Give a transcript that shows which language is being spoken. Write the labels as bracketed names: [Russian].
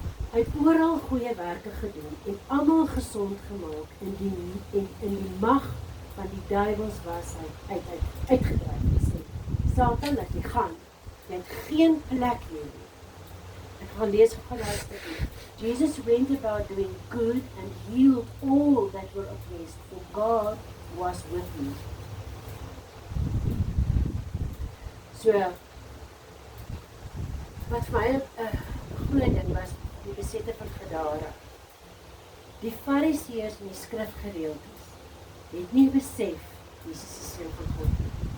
[Afrikaans] Hy het oral goeie werke gedoen en almal gesond gemaak in die mag van die duiwels was hy uitgedryf. Satan, laat jy gaan. Jy het geen plek meer nie. Ek gaan lees gou daai stukkie. [English] Jesus went about doing good and healed all that were oppressed, for God was with him. [Afrikaans] So, wat vir my 'n groot ding was, die besette van Gadara. Die Fariseërs en die skrifgeleerdes het nie besef Jesus is seun van God nie.